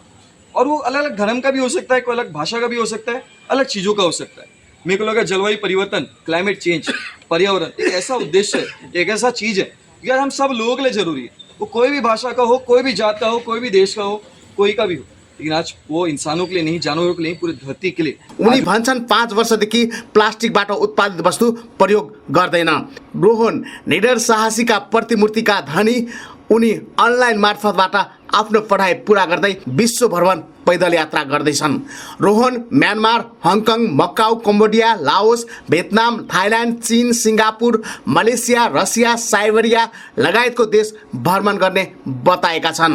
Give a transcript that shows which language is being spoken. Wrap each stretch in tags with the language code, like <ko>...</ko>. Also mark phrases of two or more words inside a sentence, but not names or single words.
<hi>और वो अलग अलग धर्म का भी हो सकता है, कोई अलग भाषा का भी हो सकता है, अलग चीज़ों का हो सकता है। मेरे को लगा जलवायु परिवर्तन,</hi> <en>climate change,</en> <hi>पर्यावरण एक ऐसा उद्देश्य है, एक ऐसा चीज़ है यार हम सब लोगों के लिए ज़रूरी है। वो कोई भी भाषा का हो, कोई भी जात का हो, कोई भी देश का हो, कोई का भी हो, लेकिन आज वो इंसानों के लिए नहीं, जानवरों के लिए, पूरी धरती के लिए।</hi> <ne>उनी भन्छन् 5 वर्षदेखि प्लास्टिकबाट उत्पादित वस्तु प्रयोग गर्दैन। रोहन निडर साहसीका प्रतिमूर्तिका धनी। उनी अनलाइन मार्फतबाट आफ्नो पढाइ पुरा गर्दै विश्व भ्रमण पैदल यात्रा गर्दैछन्। रोहन म्यानमार, हङकङ, मकाउ, कम्बोडिया, लाओस, भियतनाम, थाइल्यान्ड, चीन, सिङ्गापुर, मलेसिया, रसिया, साइबेरिया लगायतको देश भ्रमण गर्ने बताएका छन्।</ne>